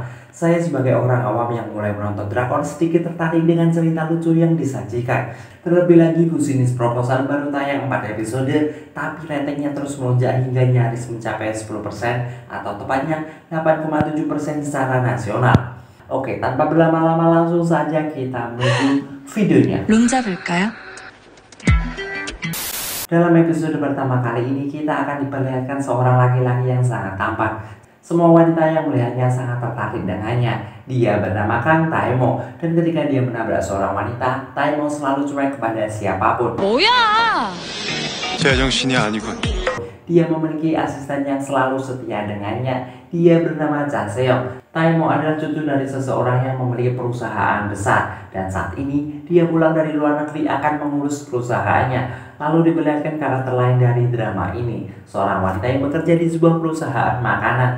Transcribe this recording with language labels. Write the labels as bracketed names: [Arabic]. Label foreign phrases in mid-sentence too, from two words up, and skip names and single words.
[Indonesian] Saya sebagai orang awam yang mulai menonton drakor sedikit tertarik dengan cerita lucu yang disajikan. Terlebih lagi [English] Business Proposal [Indonesian] baru tayang 4 episode, tapi ratingnya terus melonjak hingga nyaris mencapai 10% atau tepatnya 8,7% secara nasional. Oke, tanpa berlama-lama langsung saja kita menuju videonya. [Korean] 룸 잡을까요? [Indonesian] Dalam episode pertama kali ini kita akan diperlihatkan seorang laki-laki yang sangat tampan. Semua wanita yang melihatnya sangat tertarik dengannya. Dia bernama Kang Taemo, dan ketika dia menabrak seorang wanita, Taemo selalu cuek kepada siapapun. [Korean] 뭐야! 제정신이 아니군. [Indonesian] Dia memiliki asisten yang selalu setia dengannya. Dia bernama Cha Seong. Taemo adalah cucu dari seseorang yang memiliki perusahaan besar, dan saat ini dia pulang dari luar negeri akan mengurus perusahaannya. Lalu diperlihatkan karakter lain dari drama ini, seorang wanita yang bekerja di sebuah perusahaan makanan.